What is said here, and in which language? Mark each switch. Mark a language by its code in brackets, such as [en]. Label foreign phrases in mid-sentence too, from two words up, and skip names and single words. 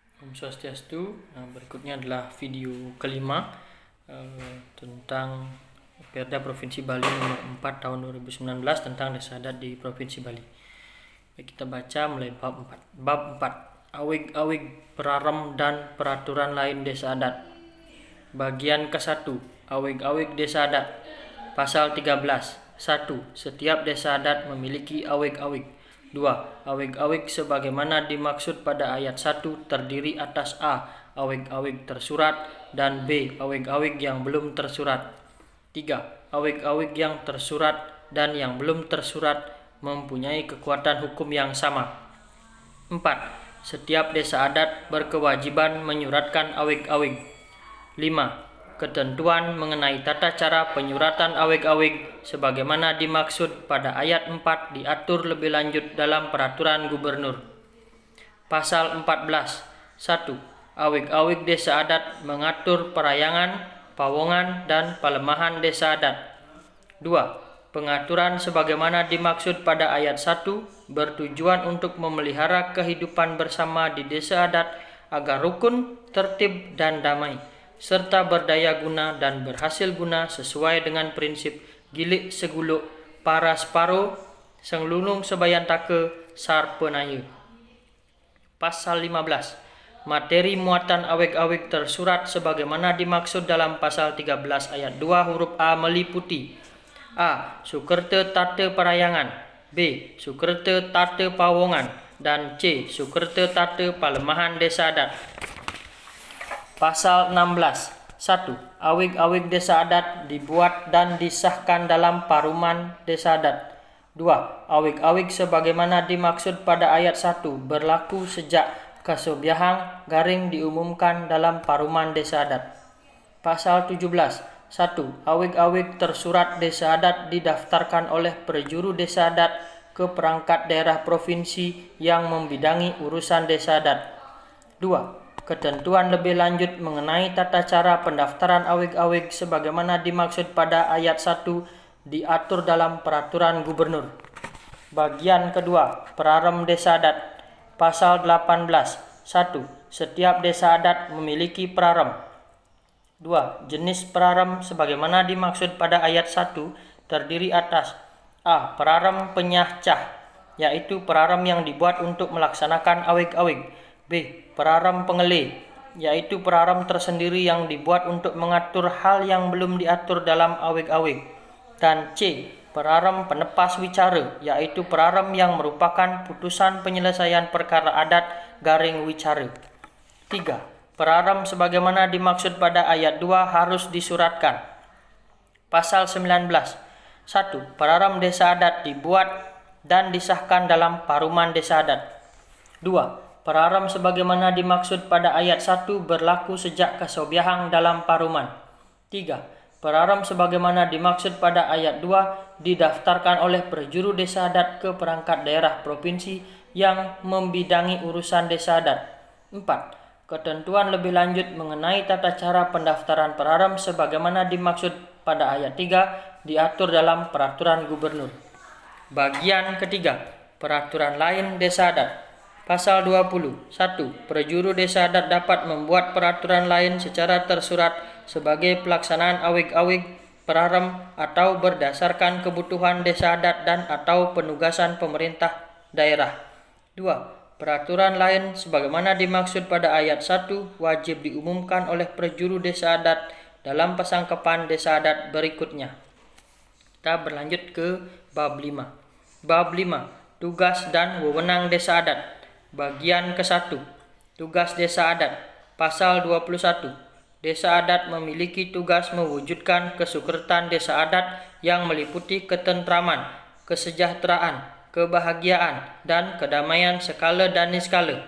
[id] Om Swastiastu. Berikutnya adalah video kelima tentang Perda Provinsi Bali nomor 4 tahun 2019 tentang desa adat di Provinsi Bali. Baik, kita baca mulai bab 4. Bab 4. Awig-awig perarem dan peraturan lain desa adat. Bagian ke-1. Awig-awig desa adat. Pasal 13. 1. Setiap desa adat memiliki awig-awig. 2. Awig-awig sebagaimana dimaksud pada ayat 1 terdiri atas A. Awig-awig tersurat dan B. Awig-awig yang belum tersurat. 3. Awig-awig yang tersurat dan yang belum tersurat mempunyai kekuatan hukum yang sama. 4. Setiap desa adat berkewajiban menyuratkan awig-awig. 5. Ketentuan mengenai tata cara penyuratan awig-awig sebagaimana dimaksud pada ayat 4 diatur lebih lanjut dalam peraturan gubernur. Pasal 14. 1. Awig-awig desa adat mengatur perayangan, pawongan, dan pelemahan desa adat. 2. Pengaturan sebagaimana dimaksud pada ayat 1 bertujuan untuk memelihara kehidupan bersama di desa adat agar rukun, tertib, dan damai, serta berdaya guna dan berhasil guna sesuai dengan prinsip [ban] gilik seguluk, para separo, senglunung sebayan take, sar penaya. [id] Pasal 15. Materi muatan awig-awig tersurat sebagaimana dimaksud dalam pasal 13 ayat 2 huruf A meliputi A. [ban] Sukerte tate parayangan, [id] B. [ban] Sukerte tate pawongan, [id] dan C. [ban] Sukerte tate palemahan [id] desa adat. Pasal 16. 1. Awig-awig desa adat dibuat dan disahkan dalam paruman desa adat. 2. Awig-awig sebagaimana dimaksud pada ayat 1 berlaku sejak kasobiahang garing diumumkan dalam paruman desa adat. Pasal 17. 1. Awig-awig tersurat desa adat didaftarkan oleh perjuru desa adat ke perangkat daerah provinsi yang membidangi urusan desa adat. 2. Ketentuan lebih lanjut mengenai tata cara pendaftaran awig-awig sebagaimana dimaksud pada ayat 1 diatur dalam peraturan gubernur. Bagian kedua, perarem desa adat. Pasal 18. 1. Setiap desa adat memiliki perarem. 2. Jenis perarem sebagaimana dimaksud pada ayat 1 terdiri atas A. Perarem penyahcah, yaitu perarem yang dibuat untuk melaksanakan awig-awig. B. Perarem pengelih, yaitu perarem tersendiri yang dibuat untuk mengatur hal yang belum diatur dalam awig-awig. Dan C. Perarem penepas wicara, yaitu perarem yang merupakan putusan penyelesaian perkara adat garing wicara. 3. Perarem sebagaimana dimaksud pada ayat 2 harus disuratkan. Pasal 19. 1. Perarem desa adat dibuat dan disahkan dalam paruman desa adat. 2. Perarem sebagaimana dimaksud pada ayat 1 berlaku sejak kasobiahang dalam paruman. 3. Perarem sebagaimana dimaksud pada ayat 2 didaftarkan oleh perjuru desa adat ke perangkat daerah provinsi yang membidangi urusan desa adat. 4. Ketentuan lebih lanjut mengenai tata cara pendaftaran perarem sebagaimana dimaksud pada ayat 3 diatur dalam peraturan gubernur. Bagian ketiga, peraturan lain desa adat. Pasal 20. 1. Perjuru desa adat dapat membuat peraturan lain secara tersurat sebagai pelaksanaan awig-awig, perarem, atau berdasarkan kebutuhan desa adat dan atau penugasan pemerintah daerah. 2. Peraturan lain sebagaimana dimaksud pada ayat 1 wajib diumumkan oleh perjuru desa adat dalam pasangkapan desa adat berikutnya. Kita berlanjut ke bab 5. Bab 5. Tugas dan wewenang desa adat. Bagian ke-1. Tugas desa adat. Pasal 21. Desa adat memiliki tugas mewujudkan kesuksesan desa adat yang meliputi ketentraman, kesejahteraan, kebahagiaan, dan kedamaian skala dan niskala.